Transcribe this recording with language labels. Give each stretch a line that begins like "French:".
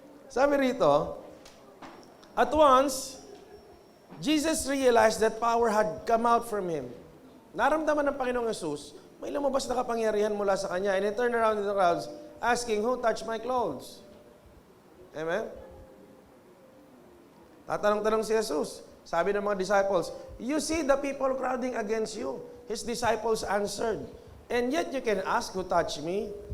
Filipino: Sabi rito,
English: at once, Jesus realized that power had come out from him.
Filipino: Naramdaman ng Panginoong Jesus, may lumabas na kapangyarihan mula sa kanya.
English: And he turned around in the crowds, asking, who touched my clothes? Amen?
Filipino: Tatanong-tanong si Jesus. Sabi ng mga disciples,
English: you see the people crowding against you. His disciples answered, and yet you can ask who touched me.